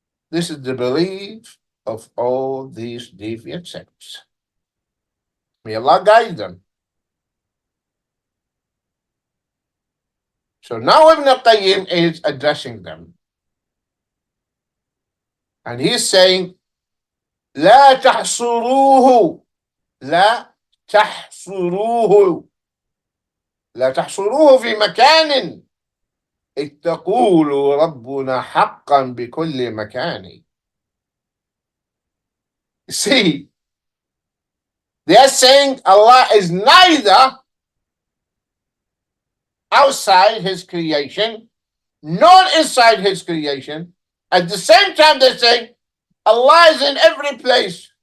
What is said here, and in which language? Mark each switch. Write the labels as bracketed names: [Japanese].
[English] This is the belief of all these deviant sects. May Allah guide them. So now Ibn Qayyim is addressing them. And he's saying, [Arabic] لا تحصروه لا تحصروه. لا تحصروه في مكان إذ تقول ربنا حقا بكل مكان. [English] See, they are saying Allah is neither outside His creation nor inside His creation. At the same time, they say Allah is in every place.